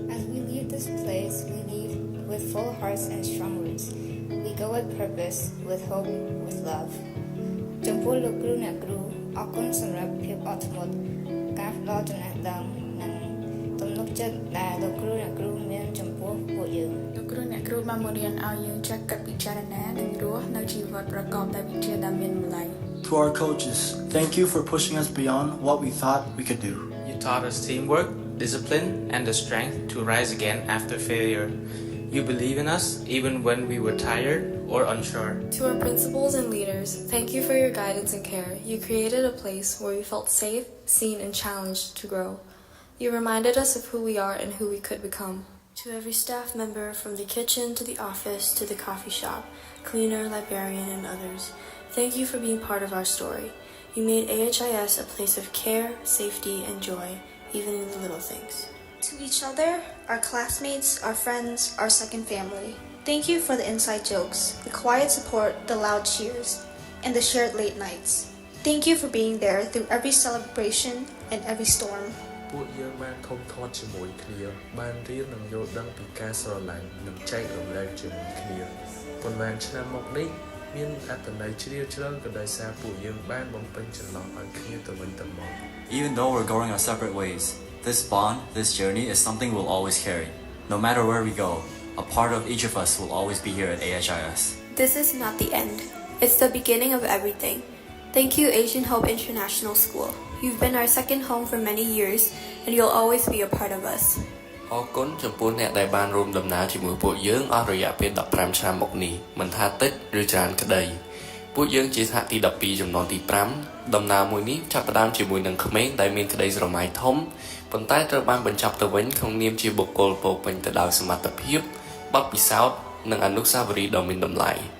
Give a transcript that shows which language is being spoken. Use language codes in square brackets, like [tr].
[en] As we leave this place, we leave with full hearts and strong roots. We go with purpose, with hope, with love. [km] ចំពោះលោកគ្រូអ្នកគ្រូអរគុណសម្រាប់ភាពអត់ធ្មត់ការផ្ដល់ចំណេះដឹងនិងទំនុកចិត្តដែលលោកគ្រូអ្នកគ្រូមានចំពោះពួកយើងលោកគ្រូអ្នកគ្រូបានបង្រៀនឲ្យយើងចេះគិតពិចារណានិងរស់នៅជីវិតប្រកបដោយវិជ្ជាដែលមានតម្លៃ [en] To our coaches, thank you for pushing us beyond what we thought we could do. You taught us teamwork, discipline, and the strength to rise again after failure. You believe in us even when we were tired or unsure. To our principals and leaders, thank you for your guidance and care. You created a place where we felt safe, seen, and challenged to grow. You reminded us of who we are and who we could become. To every staff member, from the kitchen to the office to the coffee shop, cleaner, librarian, and others, thank you for being part of our story. You made AHIS a place of care, safety, and joy, even in the little things. To each other, our classmates, our friends, our second family, thank you for the inside jokes, the quiet support, the loud cheers, and the shared late nights. Thank you for being there through every celebration and every storm. [km] ពួកយើងបានធំធាត់ជាមួយគ្នាបានរៀននិងយល់ដឹងពីការស្រឡាញ់និងចែករំលែកជាមួយគ្នាប៉ុន្មានឆ្នាំមកនេះមានអត្ថន័យជ្រាលជ្រៅក៏ដោយសារពួកយើងបានបំពេញចន្លោះឲ្យគ្នាទៅវិញទៅមក [en] Even though we're going our separate ways, this bond, this journey is something we'll always carry. No matter where we go, a part of each of us will always be here at AHIS. This is not the end. It's the beginning of everything. Thank you, Asian Hope International School. You've been our second home for many years, and you'll always be a part of us. [km] អរគុណចំពោះអ្នកដែលបានរួមដំណើរជាមួយពួកយើងអស់រយៈពេល15ឆ្នាំមកនេះមិនថាតិចឬច្រើនក្តីពួកយើងជាសហទី12ចំនួនទី5ដំណើរមួយនេះចាប់ផ្ដើមជាមួយនឹងក្មេងដែលមានក្តីស្រមៃធំប៉ុន្តែត្រូវបានបញ្ចប់ទៅវិញក្នុងនាមជាបុគ្គលពោពេញទៅដោយសមត្ថភាពបទពិសោធន៍និងអនុស្សាវរីយ៍ដ៏មានតម្លៃ